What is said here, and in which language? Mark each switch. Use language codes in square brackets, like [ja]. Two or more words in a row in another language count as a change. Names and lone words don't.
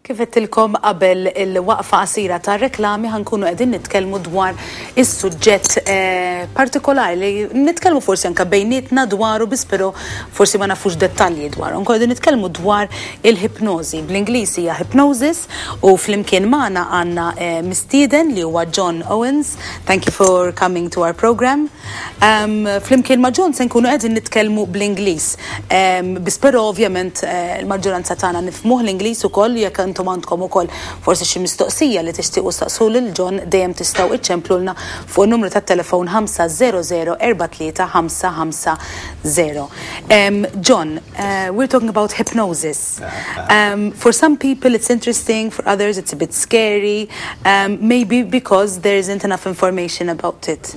[mt] kif qedtilkom qabel il-waqfa qasira tar-reklami ħankunu qegħdin nitkellmu dwar is-suġġett partikolari li nitkellmu forsi anke bejnietna dwaru biss però forsi ma nafux dettalji dwaru. Nkunu qegħdin nitkellmu dwar il-hipnożi. Bl-Ingliż hija hypnosis u flimkien magħna għandna mistieden li huwa John Owens. [en] Thank you for coming to our program. [mt] Flimkien ma' John se nkunu qegħdin nitkellmu bl-Ingliż. Biss però ovvjament il-maġġoranza tagħna nifhmuh l-Ingliż ukoll jekk intom għandkom ukoll forsi xi mistoqsija li tixtiequ staqsu lil John dejjem tistgħu iċċemplulna fuq in-numru tat-telephone 500 43550. [en] John, we're talking about hypnosis. For some people it's interesting, for others it's a bit scary, maybe because there isn't enough information about it.